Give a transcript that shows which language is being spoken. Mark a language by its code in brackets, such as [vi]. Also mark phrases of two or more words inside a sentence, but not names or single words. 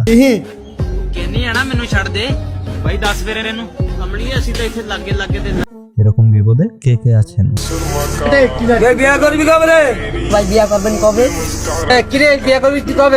[pa] ਕਹਿੰਦੀ ਆ ਨਾ ਮੈਨੂੰ ਛੱਡ ਦੇ ਬਾਈ 10 ਫੇਰੇ ਇਹਨੂੰ ਕਮਲੀ ਅਸੀਂ ਤਾਂ ਇੱਥੇ ਲੱਗੇ ਲੱਗੇ ਤੇ [bn] এরকম বিপদে কে কে আছেন? বিয়া করবি কবে রে ভাই? বিয়া করবেন কবে? কিরে বিয়া করবি তুই কবে?